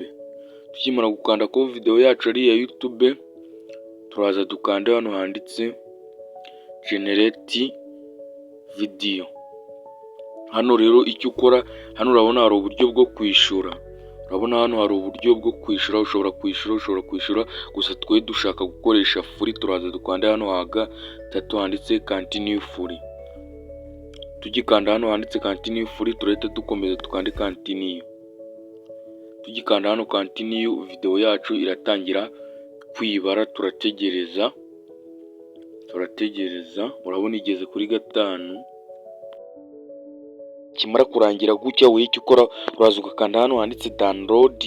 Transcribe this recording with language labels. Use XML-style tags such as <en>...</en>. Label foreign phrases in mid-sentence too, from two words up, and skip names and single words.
<rw>Tukimara gukanda ko video yacu ari iya YouTube, turaza dukanda hano handitse</rw> <en>generate video.</en> <rw>Hano rero icyo ukora, hano urabona hari uburyo bwo kwishura. Urabona hano hari uburyo bwo kwishura, ushobora kwishura, gusa twe dushaka gukoresha free. Turaza dukanda hano hagatatu handitse</rw> <en>continue free.</en> <rw>Tugikanda hano handitse</rw> <en>continue free,</en> <rw>turahita dukomeza tukande continue. Tugikanda hano continue, video yacu iratangira kwibara. Turategereza, urabona igeze kuri 5. Kimara kurangira gutya, we icyo ukora uraza ugakanda hano handitse download.</rw>